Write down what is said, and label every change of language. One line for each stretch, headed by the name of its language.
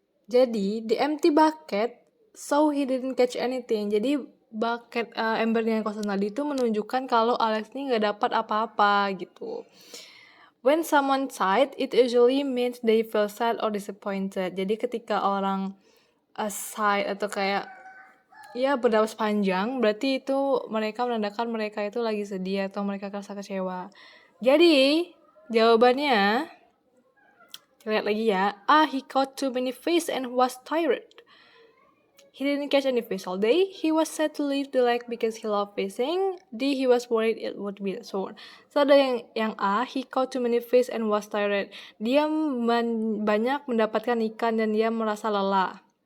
Indonesian: Jadi
English: the empty bucket, so he didn't catch anything.
Indonesian: Jadi bucket embernya yang kosong tadi itu menunjukkan kalau Alex ini nggak dapat apa-apa gitu.
English: When someone sighed, it usually means they feel sad or disappointed.
Indonesian: Jadi ketika orang sigh atau kayak ya bernapas panjang, berarti itu mereka menandakan mereka itu lagi sedih atau mereka merasa kecewa. Jadi jawabannya, lihat lagi ya.
English: He caught too many fish and was tired. He didn't catch any fish all day. He was sad to leave the lake because he loved fishing. D, he was worried it would be sore. So
Indonesian: ada yang
English: A, he caught too many fish and was tired.
Indonesian: Dia banyak mendapatkan ikan dan dia merasa lelah.